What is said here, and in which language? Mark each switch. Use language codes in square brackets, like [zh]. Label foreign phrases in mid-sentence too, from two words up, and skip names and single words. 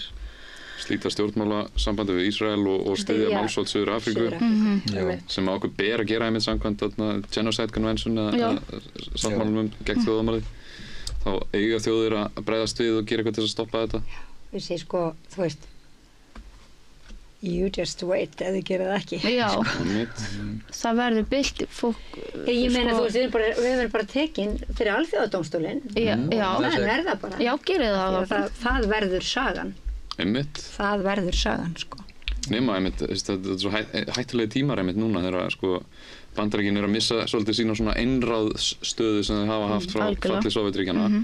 [is] Slíta stjórnmálasambandi við Ísrael og styðja málsvald Suður Afríku, sem okkur ber að gera einmitt samkvæmt Genocide Convention eða sáttmálum gegn þjóðamorði. Þá eiga þjóðir að bregðast við og gera eitthvað til að stoppa þetta. Ég segi sko, þú veist, [en] You just wait [is] ef þið gera það ekki. Já, það verður bilt fólk. Ég meina, þú veist, við verðum bara tekin fyrir alþjóðadómstólinn. Já. Það er það bara. Já, gerið það. Það verður sagan. Einmitt. Það verður sagan, sko. Nema, einmitt, þetta er svo hættulegi tímar einmitt núna þegar sko Bandaríkin að missa svolítið sína svona einráðsstöðu sem þau hafa haft frá falli Sovétríkjanna.